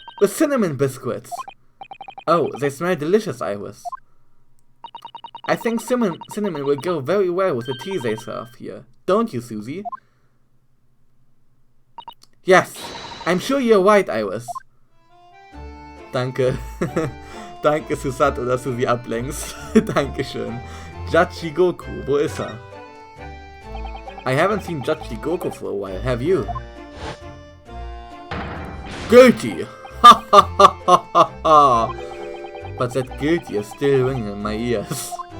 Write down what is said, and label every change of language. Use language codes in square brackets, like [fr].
[en] With cinnamon biscuits! Oh, they smell delicious, Iris. I think cinnamon will go very well with the tea they serve here. Don't you, Susie? Yes, I'm sure you're right, Iris. [de] Danke. Danke, Susato, dass du sie ablenkst. Dankeschön. Judge Goku, wo ist er? [en] I haven't seen Judge Goku for a while, have you? Guilty! Ha ha ha ha ha ha! But that guilty is still ringing in my ears.